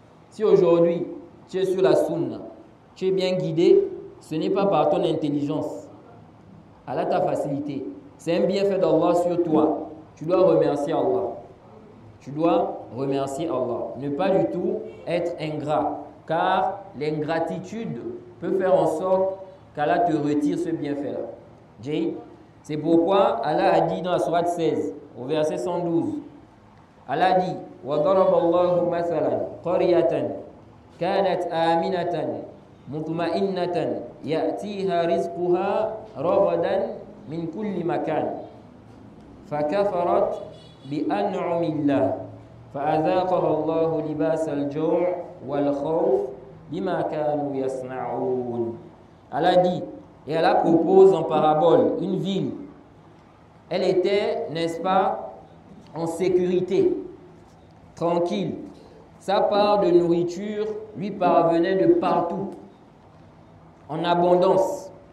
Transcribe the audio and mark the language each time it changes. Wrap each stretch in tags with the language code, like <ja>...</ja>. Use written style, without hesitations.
<fr>Si aujourd'hui, tu es sur la sunna, tu es bien guidé, ce n'est pas par ton intelligence. Allah t'a facilité. C'est un bienfait d'Allah sur toi. Tu dois remercier Allah. Tu dois remercier Allah. Ne pas du tout être ingrat. Car l'ingratitude peut faire en sorte qu'Allah te retire ce bienfait-là. Jay, c'est pourquoi Allah a dit dans la sourate 16, au verset 112, Allah dit</fr> <ar>وَضَرَبَ اللَّهُ مَثَلًا قَرْيَةً كَانَتْ آمِنَةً مطمئنة يأتيها رزقها رغدا من كل مكان فكفرت بأنعم الله فأذاقها الله لباس الجوع والخوف بما كانوا يصنعون.</ar> <fr>Allah dit, et Allah propose en parabole une ville. Elle était, n'est-ce pas, en sécurité, tranquille. Sa part de nourriture lui parvenait de partout, en abondance.</fr>